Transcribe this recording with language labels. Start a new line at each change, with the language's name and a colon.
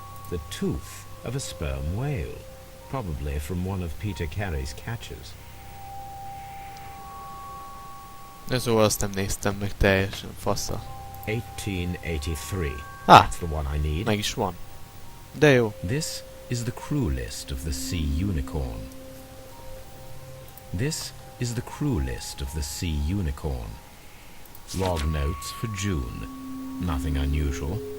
English: The tooth of a sperm whale, probably from one of Peter Carey's catches.
Hungarian: De szóval azt nem néztem meg teljesen, fasza.
English: 1883. Ah, That's the one I need.
Hungarian: meg is van. De jó.
English: This is the crew list of the Sea Unicorn. This is the crew list of the Sea Unicorn. Log notes for June. Nothing unusual.